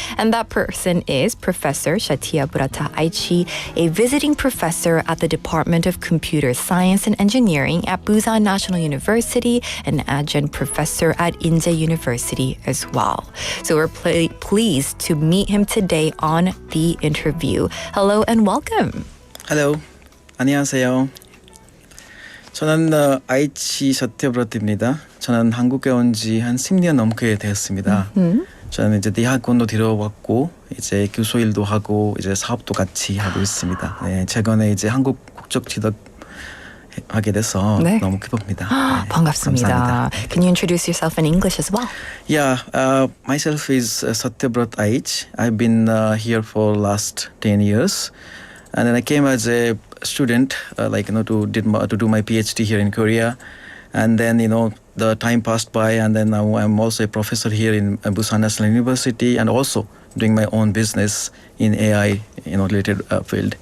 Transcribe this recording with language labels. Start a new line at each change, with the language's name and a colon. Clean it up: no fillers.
English: And that person is Professor 샤티야브러타 a visiting professor at the Department of Computer Science and Engineering at Busan National University, an adjunct professor at Inje University as well. So we're pleased to meet him today on the interview. Hello and welcome. Hello.
Korean: 안녕하세요. 저는 아이치 샤티야브러타입니다. 저는 한국에 온 지 한 10년 넘게 되었습니다. 저는 이제 대학원도 들어왔고 이제 교수 일도 하고 이제 사업도 같이 하고 있습니다. 네, 최근에 이제 한국 국적 취득 하게 돼서 네. 너무 기쁩니다. 네, 반갑습니다. 감사합니다.
English: Can you introduce yourself in English as well? Yeah, myself is 샤티야브러타. I've been here for last 10 years, and then I came as a student, to do my PhD here in Korea, and then the time passed by, and then now I'm also a professor here in Busan National University, and also doing my own business in AI, related field.